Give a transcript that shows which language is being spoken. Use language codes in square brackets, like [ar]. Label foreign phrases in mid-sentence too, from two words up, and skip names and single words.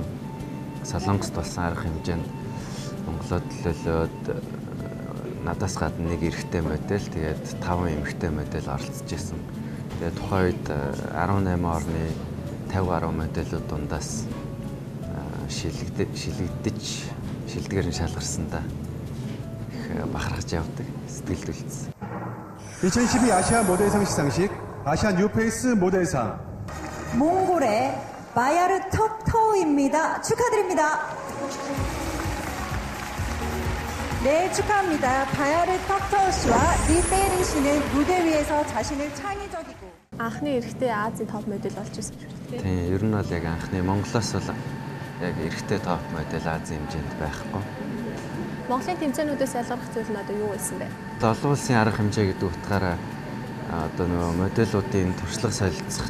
[mn] Солонгост болсон арга хэмжээнд Монголод төлөөлөөд надаас гадна нэг эрэгтэй модель, тэгээд 5 эмэгтэй модель оролцож исэн. Тэгээд тухайн үед 18 орны 50 гаруй модельүүд дундаас шилдэгэр нь шалгарсандаа их бахархаж явдаг. Сэтгэлд үлдсэн. [ko] 2012 아시아 모델상 시상식 아시아 뉴페이스 모델상 몽골의 바야르 턱터우입니다. 축하드립니다. 네, 축하합니다. 바야르 턱터우 씨와 리세이링 씨는 무대 위에서 자신을 창의적이고 [mn] анхны эрэгтэй Азийн топ модель болж ирсэн шүү дээ. Тийм, ер нь бол яг анхны Монголоос бол яг эрэгтэй топ модель Азийн хэмжээнд байхгүй. Монголын тэмцээнүүдээс ялгарх зүйл нь одоо юу байсан бэ? Олон улсын арга хэмжээ гэдэг утгаараа одоо нөгөө модельуудын туршлага солилцох.